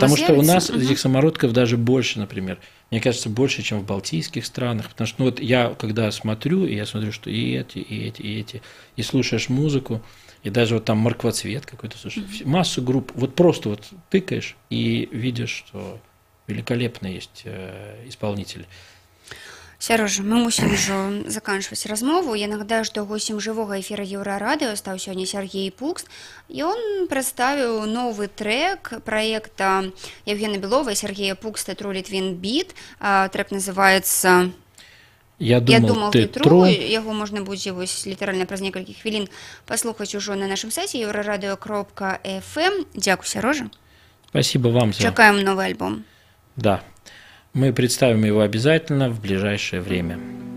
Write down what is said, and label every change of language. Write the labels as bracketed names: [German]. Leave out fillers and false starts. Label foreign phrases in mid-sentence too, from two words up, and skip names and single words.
[Russian] потому что у нас этих самородков даже больше, например. Мне кажется, больше, чем в балтийских странах. Потому что вот я, когда смотрю, я смотрю, что и эти, и слушаешь музыку, и даже вот там морквоцвет какой-то, слушаешь, массу групп. Вот просто вот тыкаешь и видишь, что великолепно есть исполнители. [Belarusian] Сярожа, мы мусім ужо заканчваць размову. Я нагадаю, што госцем жывога эфіра Еўрарадыё стаў сёння Сергей Пукс. Ён прадставіў новы трек праекта Евгена Белова и Сергея Пукста «Тру Литвин Бит». [Russian] Трек называется «Я думал, ты тру». [Belarusian] Яго можна будзе літаральна праз некалькі хвілін паслухаць ужо на нашым сайце euraradio.fm. Дзякуй, Сярожа. [Russian] Спасибо вам. [Belarusian] Чакаем новый альбом. [Russian] Да. Мы представим его обязательно в ближайшее время.